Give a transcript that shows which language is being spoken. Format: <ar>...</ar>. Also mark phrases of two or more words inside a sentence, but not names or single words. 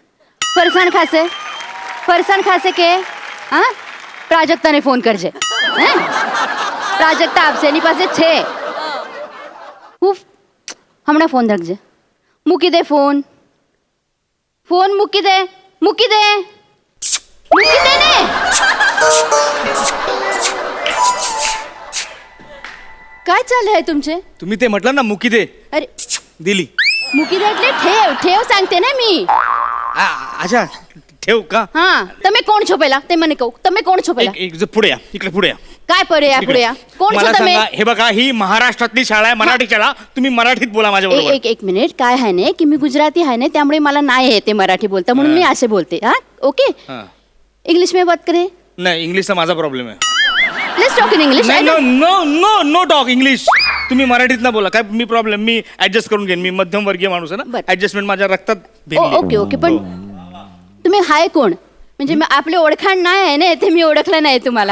<gu>ફરસાણ ખાશે કે હા પ્રાજક્તાને ફોન કરજે હે પ્રાજક્તા આપશે એની પાસે છે હું હમણાં ફોન રાખજે મૂકી દે ફોન મૂકી દે ને</gu> <mr>काय चाललंय तुमचे तुम्ही ते म्हटलं ना</mr> <gu>મૂકી દે</gu> <mr>अरे दिली</mr> <gu>મૂકી દે</gu> <mr>એટલે ठेव सांगते ना मी अच्छा ठेव का</mr> <gu>हा તમે कोण છો પહેલા ते મને કહો તમે कोण છો પહેલા</gu> <mr>एक पुढे या इकडे पुढे या काय पुढे या कोण છો मला</mr> <gu>તમે</gu> <mr>सांगा हे बघा ही महाराष्ट्रातली शाळा आहे मराठी शाळा तुम्ही मराठीत बोला माझ्या बरोबर एक मिनिट काय आहे ना की मी गुजराती आहे ना त्यामुळे मला नाही येते मराठी बोलता म्हणून मी असे बोलते हा ओके</mr> <hi>इंग्लिश में बात करें</hi> <mr>नाही इंग्लिशचा माझा प्रॉब्लेम आहे</mr> <en>let's talk in English no talk English</en> <mr>तुम्ही मराठीत ना बोला काय मी प्रॉब्लेम मी ऍडजस्ट करून घेईन मी मध्यम वर्गीय माणूस आहे ना बरं. ऍडजस्टमेंट माझ्या रक्तात भिनली आहे. ओके पण तुम्ही हाय कोण म्हणजे मी आपले ओळखाण नाही आहे ना ते मी ओळखलं नाही तुम्हाला</mr>